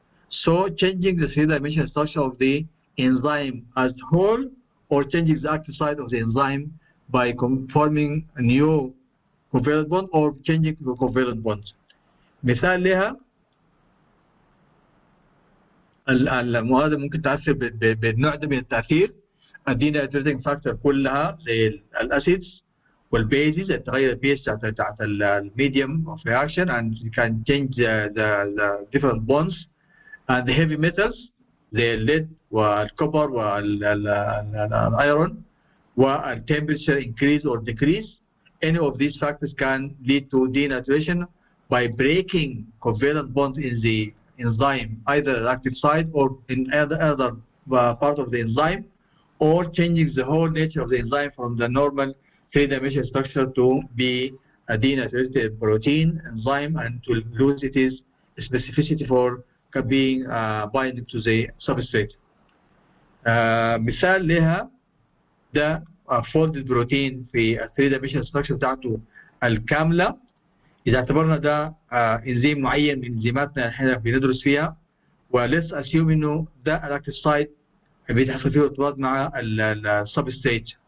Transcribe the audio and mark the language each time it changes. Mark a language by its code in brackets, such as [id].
[en] So changing the three-dimensional structure of the enzyme as whole, or changing the active site of the enzyme by forming a new covalent bond or changing the covalent bonds. [ar] مثال لها المواد ممكن تأثر بالنوع ده من التأثير. ادينا التريتنج فاكتور كلها زي الاسيدز والبيزز، تغير البي اتش بتاعت الميديوم اوف رياكشن and you can change the different bonds. [en] and the heavy metals زي الليد والكوبر والايرون، والtemperature increase or decrease. Any of these factors can lead to denaturation by breaking covalent bonds in the enzyme, either at the active site or in other part of the enzyme, or changing the whole nature of the enzyme from the normal three-dimensional structure to be a denatured protein enzyme and to lose its specificity for being binding to the substrate. [ar] مثال لها ده folded protein في ال three-dimensional structure بتاعته الكاملة. إذا اعتبرنا ده انزيم معين من انزيماتنا احنا بندرس فيها، وليس اسيوم انه ده الاكتيف سايت بيتحصل فيه ارتباط مع السبستريت.